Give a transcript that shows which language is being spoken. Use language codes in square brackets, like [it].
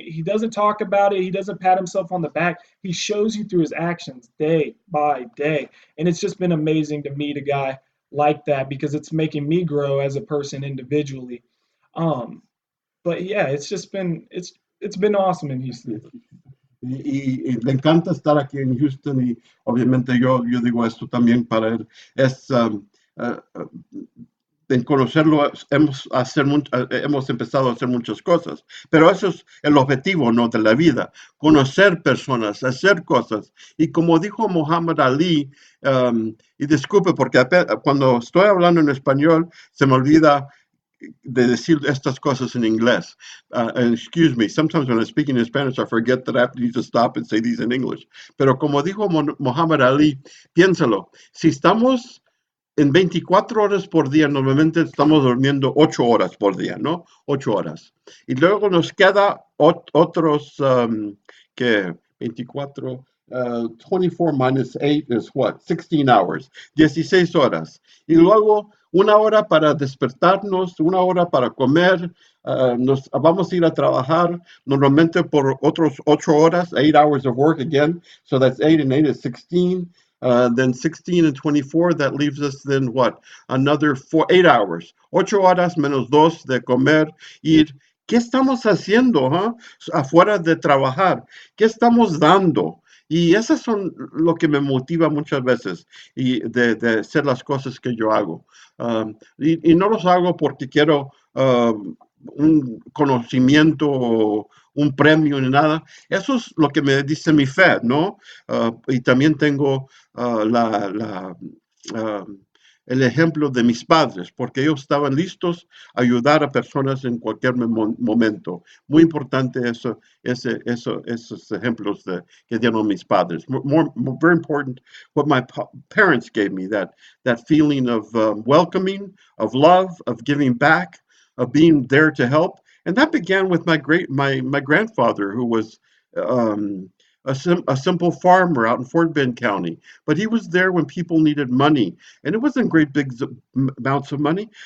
[en] He doesn't talk about it, he doesn't pat himself on the back. He shows you through his actions day by day. And it's just been amazing to meet a guy like that because it's making me grow as a person individually. Um, but yeah, it's been awesome in Houston. [es] Y le encanta estar aquí en Houston y obviamente yo digo esto también para él. Es en conocerlo hemos empezado a hacer muchas cosas, pero eso es el objetivo, ¿no? De la vida, conocer personas, hacer cosas. Y como dijo Muhammad Ali, y disculpe porque cuando estoy hablando en español se me olvida de decir estas cosas en inglés. [en] And excuse me, sometimes when I'm speaking in Spanish, I forget that I have to stop and say these in English. [es] Pero como dijo Muhammad Ali, piénsalo, si estamos en 24 horas por día, normalmente estamos durmiendo 8 horas por día, ¿no? 8 horas. Y luego nos queda otros, que 24, 24 [en] minus 8 is what? 16 hours, [es] 16 horas. Y luego una hora para despertarnos, una hora para comer, nos vamos a ir a trabajar normalmente por otros 8 horas, [en] 8 hours of work again, so that's 8 and 8 is 16. Then 16 and 24, that leaves us then what? Another 8 hours. [es] 8 horas menos dos de comer, ir. ¿Qué estamos haciendo, huh? Afuera de trabajar? ¿Qué estamos dando? Y esas son lo que me motiva muchas veces y de hacer las cosas que yo hago. Y no los hago porque quiero un conocimiento o un premio ni nada. Eso es lo que me dice mi fe, ¿no? Y también tengo uh, la, la, uh, el ejemplo de mis padres, porque ellos estaban listos a ayudar a personas en cualquier momento. Muy importante esos ejemplos que dieron mis padres. [en] Very important what my parents gave me, that feeling of welcoming, of love, of giving back, of being there to help. And that began with my grandfather, who was um, a simple farmer out in Fort Bend County, but he was there when people needed money, and it wasn't great big amounts of money.